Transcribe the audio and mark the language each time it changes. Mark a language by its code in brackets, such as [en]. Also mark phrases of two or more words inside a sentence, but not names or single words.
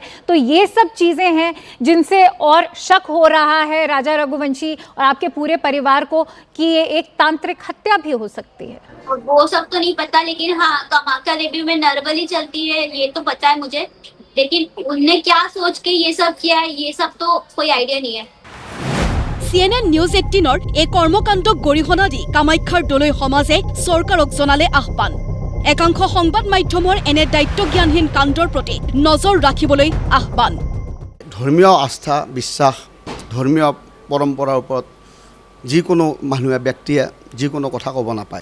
[hi] तो ये सब चीज़ें हैं जिनसे और शक हो रहा है राजा रघुवंशी और आपके पूरे परिवार को कि ये एक तांत्रिक हत्या भी हो सकती है। वो सब तो नहीं पता, लेकिन हाँ कामाख्या देवी में नरबलि चलती है ये तो पता है मुझे, लेकिन उनने क्या सोच के ये सब किया है ये सब तो कोई आइडिया नहीं है। [as] CNN নিউজ 18ৰ এই কৰ্মকাণ্ডক গৰিহণা দি কামাখ্যাৰ দলৈ সমাজে চৰকাৰক জনালে আহ্বান। একাংশ সংবাদ মাধ্যমৰ এনে দায়িত্বজ্ঞানহীন কাণ্ডৰ প্ৰতি নজৰ ৰাখিবলৈ আহ্বান। ধৰ্মীয় আস্থা বিশ্বাস, ধৰ্মীয় পৰম্পৰাৰ ওপৰত যিকোনো মানুহে ব্যক্তিয়ে যিকোনো কথা ক'ব নাপায়।